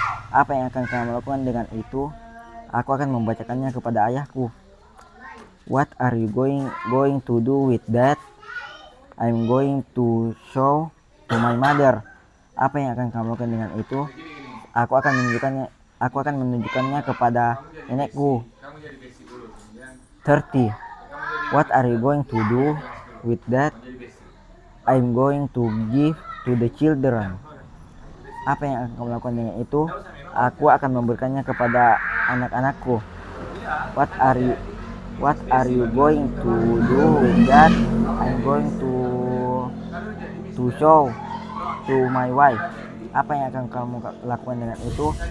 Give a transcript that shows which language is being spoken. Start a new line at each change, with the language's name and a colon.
Indonesian: Apa yang akan kamu lakukan dengan itu? Aku akan membacakannya kepada ayahku.
English: What are you going to do with that? I'm going to show to my mother.
Indonesian: Apa yang akan kamu lakukan dengan itu? Aku akan menunjukkannya kepada nenekku.
English: 30. What are you going to do with that? I'm going to give to the children.
Indonesian: Apa yang akan kamu lakukan dengan itu? Aku akan memberikannya kepada anak-anakku.
English: What are you going to do with that? I'm going to show to my wife.
Indonesian: Apa yang akan kamu lakukan dengan itu?